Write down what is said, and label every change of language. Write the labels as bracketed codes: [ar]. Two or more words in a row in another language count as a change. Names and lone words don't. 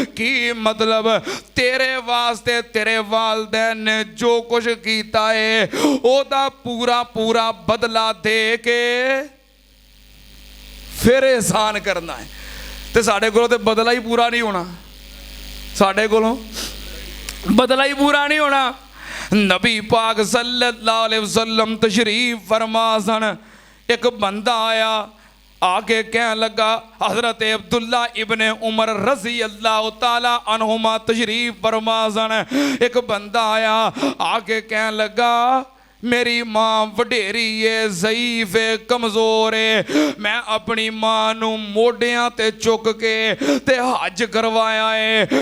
[pa] کی مطلب تیرے واسطے تیرے والدین نے جو کجھ کیتا ہے اوہدا پورا پورا بدلہ دے کے فیر احسان کرنا ہے. تے ساڈے کولوں تے بدلہ ہی پورا نہیں ہونا، ساڈے کولوں بدلہ ہی پورا نہیں ہونا. نبی پاک [ar] صلى الله عليه وسلم [pa] تشریف فرما سن. اک بندہ آیا، آکے کہن لگا، حضرت عبداللہ ابن عمر [ar] رضي الله تعالى عنهما [pa] تشریف فرما سن. اک بندہ آیا، آکے کہن لگا، میری ماں وڈیری ہے، ضعیف ہے، کمزور ہے، میں اپنی ماں نوں موڈھیاں تے چک کے تے حج کروایا ہے.